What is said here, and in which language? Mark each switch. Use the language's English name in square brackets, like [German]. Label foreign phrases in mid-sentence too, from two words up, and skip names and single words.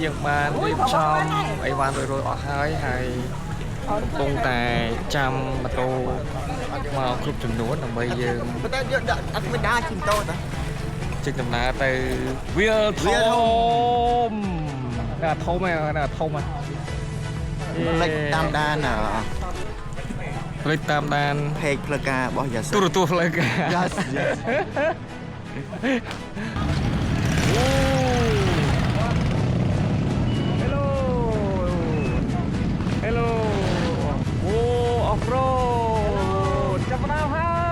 [Khmer] យើងបានរៀបចំអីវ៉ាន់រួចអស់ហើយកំពុងតែចាំម៉ូតូមកគ្រប់ចំនួនដើម្បីយើងតែយកដាក់អត់មានដាជិះម៉ូតូតាចេញដំណើរទៅវាលធំណាធំហ្នឹង លេខតាមដាន លេខតាមដាន page ផ្លូវការរបស់យ៉ាសិន ទូរទស្សន៍ផ្លូវការ [English] Yes Hello. Oh, off road. [Vietnamese] Chập nào ha.